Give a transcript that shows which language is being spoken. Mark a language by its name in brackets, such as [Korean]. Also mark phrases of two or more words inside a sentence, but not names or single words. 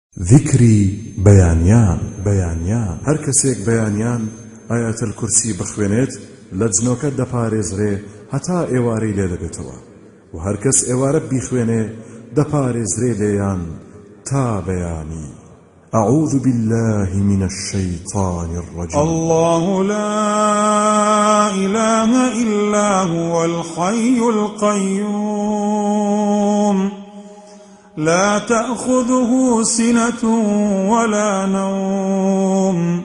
[Central Kurdish] ذكری بەیانیان هەر کەسێک بەیانیان ئایەتەل کورسی بخوێنێت لە جنۆکە دەپارێزرێ هەتا ئێوارەی لێ دەبێتەوە و هەر کەس ئێوارە بیخوێنێ دەپارێزرێ لێیان تا بەیانی. [Arabic] أعوذ بالله من الشيطان الرجيم. الله لا إله إلا هو الحي القيوم لا تأخذه سنة ولا نوم